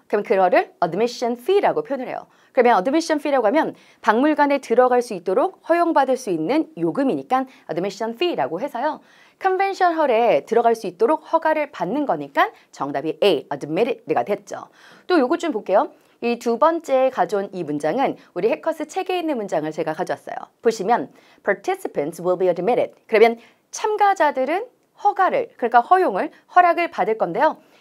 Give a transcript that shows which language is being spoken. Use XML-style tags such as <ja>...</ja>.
<ko>그럼 그거를 admission fee라고 표현을 해요. 그러면 admission fee라고 하면 박물관에 들어갈 수 있도록 허용받을 수 있는 요금이니까 admission fee라고 해서요. 컨벤션 홀에 들어갈 수 있도록 허가를 받는 거니까 정답이 A, admitted가 됐죠. 또 요거 좀 볼게요. 이 두 번째 가져온 이 문장은 우리 해커스 책에 있는 문장을 제가 가져왔어요. 보시면</ko> <en>participants will be admitted.</en> <ko>그러면 참가자들은 허가를, 그러니까 허락을 받을 건데요.</ko>